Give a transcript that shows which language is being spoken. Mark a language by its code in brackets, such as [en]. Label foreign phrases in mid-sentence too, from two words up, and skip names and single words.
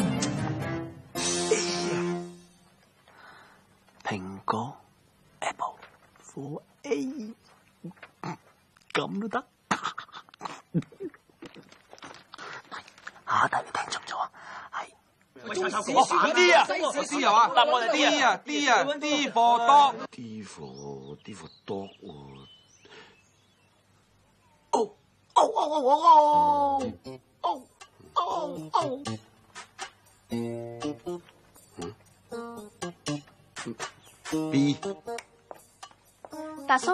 [en] 蘋果 Apple for A。 [yue] 咁都得？下低你聽錯咗，係 D 啊 ，D 啊嘛，答案係 D 啊 ，D 啊 ， [en] D for dog。 [yue] D [en] for dog 喎。B。 [yue] 達叔，